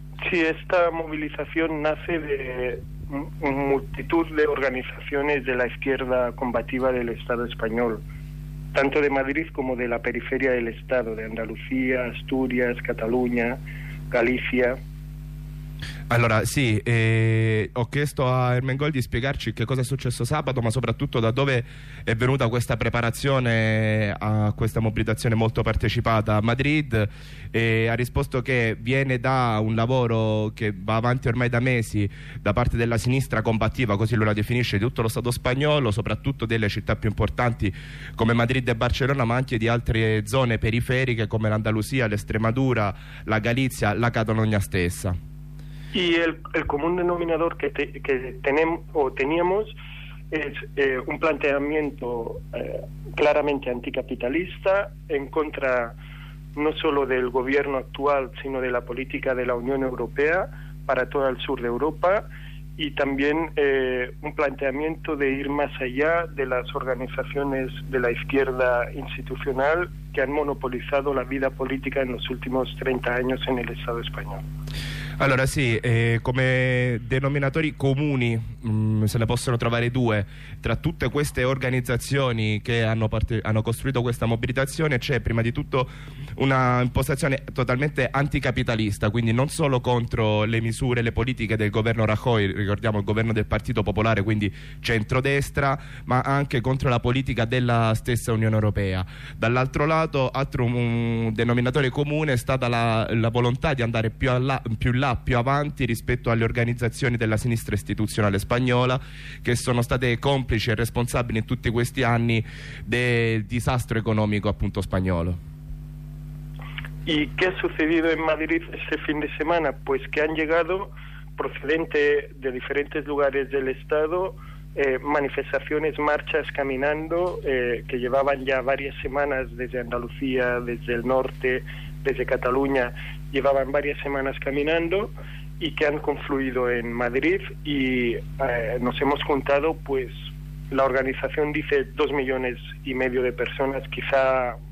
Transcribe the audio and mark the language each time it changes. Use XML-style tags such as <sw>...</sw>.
<es>Sí, esta movilización nace de multitud de organizaciones de la izquierda combativa del Estado español, tanto de Madrid como de la periferia del Estado, de Andalucía, Asturias, Cataluña, Galicia.</es> <it>Allora, sì, ho chiesto a Ermengoldi di spiegarci che cosa è successo sabato, ma soprattutto da dove è venuta questa preparazione a questa mobilitazione molto partecipata a Madrid. Ha risposto che viene da un lavoro che va avanti ormai da mesi da parte della sinistra combattiva, così lui la definisce, di tutto lo Stato spagnolo, soprattutto delle città più importanti come Madrid e Barcellona, ma anche di altre zone periferiche come l'Andalusia, l'Estremadura, la Galizia, la Catalogna stessa.</it> <es>Y el común denominador que teníamos es un planteamiento claramente anticapitalista, en contra no solo del gobierno actual, sino de la política de la Unión Europea para todo el sur de Europa, y también un planteamiento de ir más allá de las organizaciones de la izquierda institucional que han monopolizado la vida política en los últimos 30 años en el Estado español.</es> <it>Allora sì, come denominatori comuni se ne possono trovare due. Tra tutte queste organizzazioni che hanno costruito questa mobilitazione c'è prima di tutto una impostazione totalmente anticapitalista, quindi non solo contro le misure e le politiche del governo Rajoy, ricordiamo il governo del Partito Popolare, quindi centrodestra, ma anche contro la politica della stessa Unione Europea. Dall'altro lato, altro un denominatore comune è stata la volontà di andare più avanti rispetto alle organizzazioni della sinistra istituzionale spagnola, che sono state complici e responsabili in tutti questi anni del disastro economico appunto spagnolo.</it> <es>¿Y qué ha sucedido en Madrid este fin de semana? Pues que han llegado, procedente de diferentes lugares del Estado, manifestaciones, marchas, caminando, que llevaban ya varias semanas desde Andalucía, desde el norte, desde Cataluña, llevaban varias semanas caminando y que han confluido en Madrid y nos hemos juntado, pues la organización dice 2,5 millones de personas, quizá...</es>